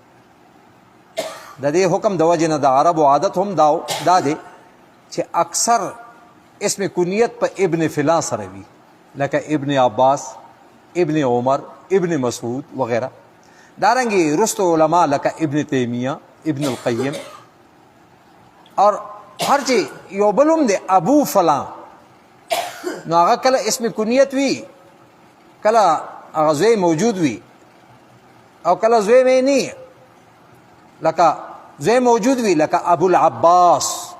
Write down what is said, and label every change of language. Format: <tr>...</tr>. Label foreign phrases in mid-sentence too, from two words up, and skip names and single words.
<ps>د دې حکم د وجې نه د عربو عادت هم دا دی چې اکثر اسم کنیت په</ps> <ar>ابن فلان</ar> <ps>سره وي، لکه ابن عباس، ابن عمر، ابن مسعود وغیرہ. دارنګې رستو علماء لکه ابن تیمیہ، ابن القیم، اور هر چې یو بل هم دی</ps> <ar>ابو فلان،</ar> <ps>نو هغه کله اسم کنیت وي، کله هغه زوی موجود وي او کله زوی مې نه، لکه زوی موجود وي لکه ابو العباس.</ps>